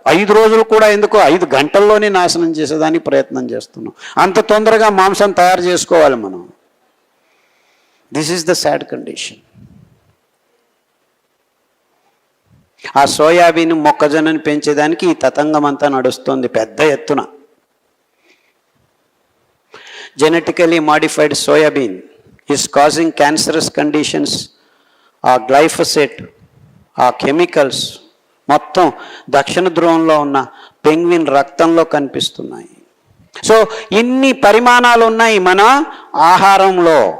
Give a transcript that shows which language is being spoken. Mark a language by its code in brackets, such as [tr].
[te] 5 రోజులు కూడా ఎందుకు, 5 గంటల్లోనే నాశనం చేసేదానికి ప్రయత్నం చేస్తున్నాం. అంత తొందరగా మాంసం తయారు చేసుకోవాలి మనం. [en] This is the sad condition. [te] ఆ సోయాబీన్ మొక్కజొన్నని పెంచేదానికి ఈ తతంగం అంతా నడుస్తుంది పెద్ద ఎత్తున. [en] genetically modified soybean is causing cancerous conditions [te] ఆ గ్లైఫోసేట్, ఆ కెమికల్స్ మొత్తం దక్షిణ ధ్రువంలో ఉన్న పెంగ్విన్ రక్తంలో కనిపిస్తున్నాయి. సో ఇన్ని పరిమాణాలు ఉన్నాయి మన ఆహారంలో.